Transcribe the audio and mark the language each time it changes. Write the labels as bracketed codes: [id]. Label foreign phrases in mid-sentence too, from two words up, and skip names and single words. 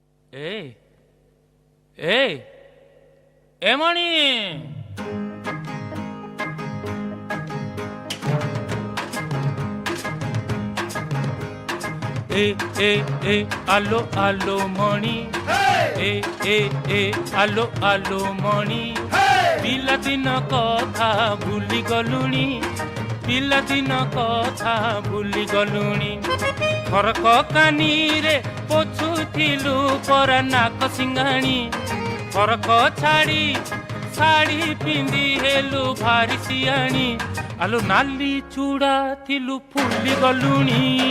[en] Ê, ê, Emani! Allo, allo, money. Allo, allo, money. [or] ପିଲାଦିନ କଥା ଭୁଲି ଗଲୁଣି ପିଲାଦିନ କଥା ଭୁଲି ଗଲୁଣି ଫରକ କାନିରେ ପୋଛୁଥିଲୁ ପରା ନାକ ସିଙ୍ଗାଣି ଫରକ ଛାଡ଼ି ଶାଢ଼ୀ ପିନ୍ଧି ହେଲୁ ଭାରି ସିଆଣି ଆଲୋ ନାଲି ଚୁଡ଼ା ଥିଲୁ ଫୁଲି ଗଲୁଣି